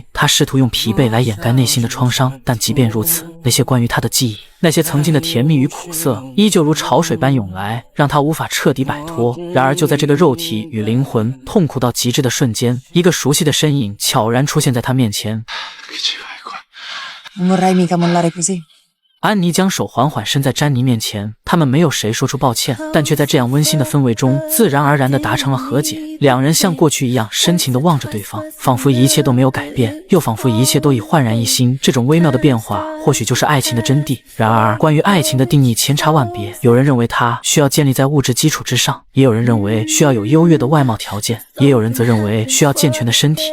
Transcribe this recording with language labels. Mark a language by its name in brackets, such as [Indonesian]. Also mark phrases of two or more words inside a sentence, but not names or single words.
[Chinese] 她试图用疲惫来掩盖内心的创伤，但即便如此，那些关于她的记忆，那些曾经的甜蜜与苦涩，依旧如潮水般涌来，让她无法彻底摆脱。然而就在这个肉体与灵魂痛苦到极致的瞬间，一个熟悉的身影悄然出现在她面前。 [Italian] Non vorrei mica mollare così. [Chinese] 安妮将手缓缓伸在詹妮面前，他们没有谁说出抱歉，但却在这样温馨的氛围中自然而然地达成了和解。两人像过去一样深情地望着对方，仿佛一切都没有改变，又仿佛一切都已焕然一新。这种微妙的变化或许就是爱情的真谛。然而关于爱情的定义千差万别，有人认为它需要建立在物质基础之上，也有人认为需要有优越的外貌条件，也有人则认为需要健全的身体。